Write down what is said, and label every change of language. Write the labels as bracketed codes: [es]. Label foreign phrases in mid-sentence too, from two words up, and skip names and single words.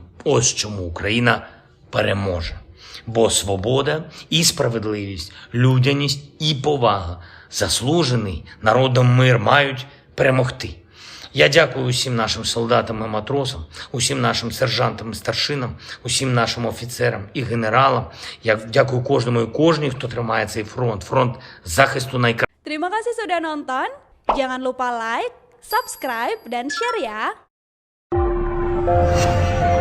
[uk] Ось чому Україна переможе. Бо свобода і справедливість, людяність і повага, заслужений народом мир мають перемогти. Я дякую усім нашим солдатам і матросам, усім нашим сержантам і старшинам, усім нашим офіцерам і генералам. Я дякую кожному і кожній, хто тримає цей фронт, фронт захисту найкращих. [id] Terima kasih sudah nonton. Jangan lupa like, subscribe, dan share ya.